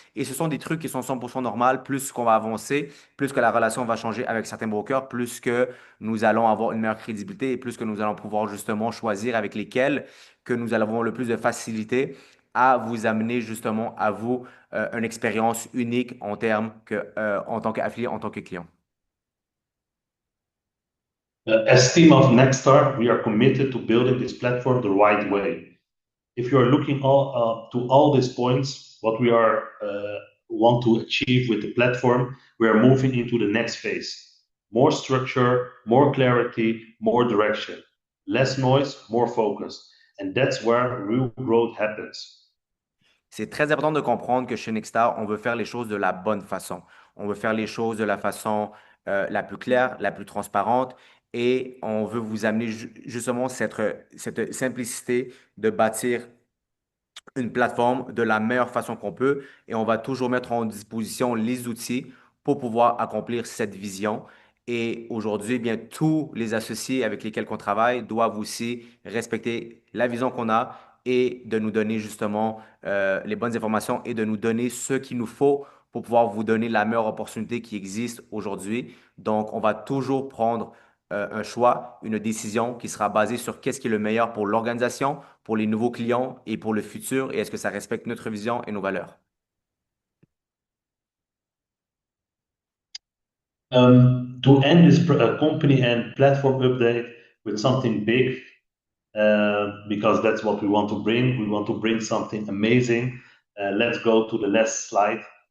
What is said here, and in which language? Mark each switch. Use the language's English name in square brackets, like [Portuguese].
[French] Et ce sont des trucs qui sont 100% normaux. Plus qu'on va avancer, plus que la relation va changer avec certains brokers, plus que nous allons avoir une meilleure crédibilité et plus que nous allons pouvoir justement choisir avec lesquels que nous allons avoir le plus de facilité à vous amener justement à vous une expérience unique en termes en tant qu'affilié, en tant que client. [English] As team of Nextstar, we are committed to building this platform the right way. If you are looking to all these points, what we are want to achieve with the platform, we are moving into the next phase. More structure, more clarity, more direction. Less noise, more focus. And that's where real growth happens. [French] C'est très important de comprendre que chez Nextstar, on veut faire les choses de la bonne façon. On veut faire les choses de la façon la plus claire, la plus transparente et on veut vous amener justement cette simplicité de bâtir une plateforme de la meilleure façon qu'on peut et on va toujours mettre en disposition les outils pour pouvoir accomplir cette vision. Et aujourd'hui, eh bien, tous les associés avec lesquels on travaille doivent aussi respecter la vision qu'on a et de nous donner justement les bonnes informations et de nous donner ce qu'il nous faut pour pouvoir vous donner la meilleure opportunité qui existe aujourd'hui. Donc, on va toujours prendre un choix, une décision qui sera basée sur qu'est-ce qui est le meilleur pour l'organisation, pour les nouveaux clients et pour le futur, et est-ce que ça respecte notre vision et nos valeurs. [English] To end this company and platform update with something big, because that's what we want to bring. We want to bring something amazing. Let's go to the last slide.